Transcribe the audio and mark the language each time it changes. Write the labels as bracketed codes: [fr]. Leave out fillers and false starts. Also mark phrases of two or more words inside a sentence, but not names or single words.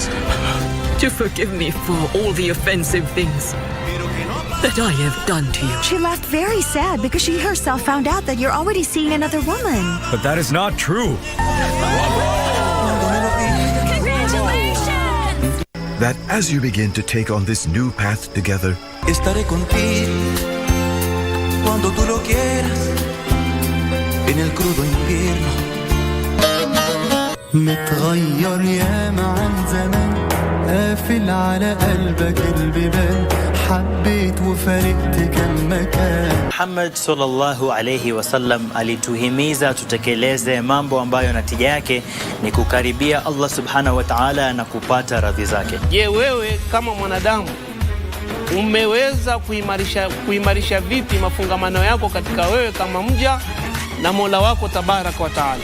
[en] To forgive me for all the offensive things that I have done to you. She left very sad because she herself found out that you're already seeing another woman. But that is not true. Congratulations! That as you begin to take on this new path together, [es] Estaré contigo cuando tú lo quieras en el crudo invierno. [ar] متغير ياما عن زمان قافل على قلبك البيبان حبيت وفارقت كم مكان. [sw] Muhammad [ar] صلى الله عليه وسلم [sw] alituhimiza tutekeleze mambo ambayo natija yake ni kukaribia Allah [ar] سبحانه وتعالى [sw] na kupata radhi zake. Je, wewe kama mwanadamu umeweza kuimarisha vipi mafungamano yako katika wewe kama mja na Mola wako [ar] تبارك وتعالى?